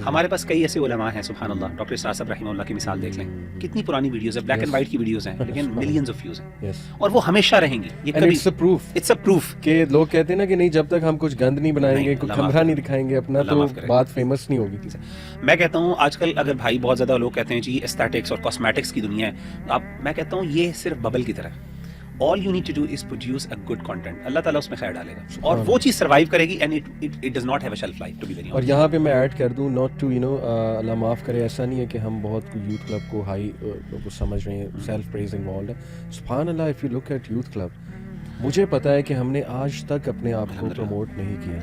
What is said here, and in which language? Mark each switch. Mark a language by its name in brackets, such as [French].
[Urdu] ہمارے پاس کئی ایسے علماء ہیں سبحان اللہ, ڈاکٹر اسرار صاحب رحمہ اللہ کی مثال دیکھ لیں, کتنی پرانی ویڈیوز ہیں, بلیک اینڈ وائٹ کی ویڈیوز ہیں لیکن ملینز آف ویوز ہیں, اور وہ ہمیشہ رہیں گی. یہ کبھی [English] it's a proof [Urdu] کہ لوگ کہتے ہیں نا کہ نہیں جب تک ہم کچھ گند نہیں بنائیں گے, کچھ کمرہ نہیں دکھائیں گے اپنا, تو بات فیمس نہیں ہوگی. میں کہتا ہوں آج کل اگر بھائی بہت زیادہ لوگ کہتے ہیں جی ایستھیٹکس اور کاسمیٹکس کی دنیا ہے, میں کہتا ہوں یہ صرف ببل کی طرح ہے. [English] all you need to do is produce a good content. [Urdu] اللہ تعالیٰ اس میں خیر ڈالے گا اور وہ چیز سروائیو کرے گی [English] and it does not have a shelf life to be very honest. [Urdu] اور یہاں پہ میں ایڈ کر دوں [English] not to [Urdu] اللہ معاف کرے ایسا نہیں ہے کہ ہم بہت یوتھ کلب کو ہائی کو سمجھ رہے ہیں, سیلف پریز انوالوڈ ہے. سبحان اللہ, [English] if you look at youth club, [Urdu] مجھے پتا ہے کہ ہم نے آج تک اپنے آپ کو پروموٹ نہیں کیا.